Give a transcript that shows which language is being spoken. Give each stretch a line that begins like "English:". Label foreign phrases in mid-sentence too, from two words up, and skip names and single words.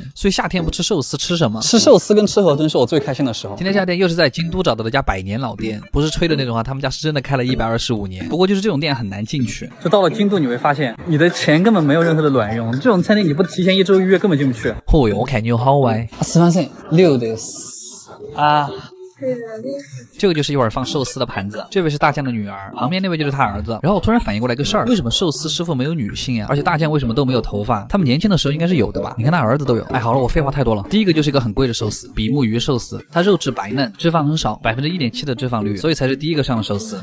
Chinese: 所以夏天不吃寿司吃什么？吃寿司跟吃河豚是我最开心的时候。今天这家店又是在京都找到的家100年老店，不是吹的那种啊，他们家是真的开了125年。不过就是这种店很难进去。就到了京都，你会发现你的钱根本没有任何的卵用。这种餐厅你不提前1周预约根本进不去。哦哟，我看你有好歪。
Japanese: すみません、6です。啊。
Chinese: 这个就是一碗放寿司的盘子，这位是大将的女儿，旁边那位就是他儿子。然后我突然反应过来个事儿，为什么寿司师傅没有女性啊？而且大将为什么都没有头发？他们年轻的时候应该是有的吧？你看他儿子都有。哎，好了，我废话太多了。第一个就是一个很贵的寿司，比目鱼寿司，它肉质白嫩，脂肪很少，1.7%的脂肪率，所以才是第一个上的寿司。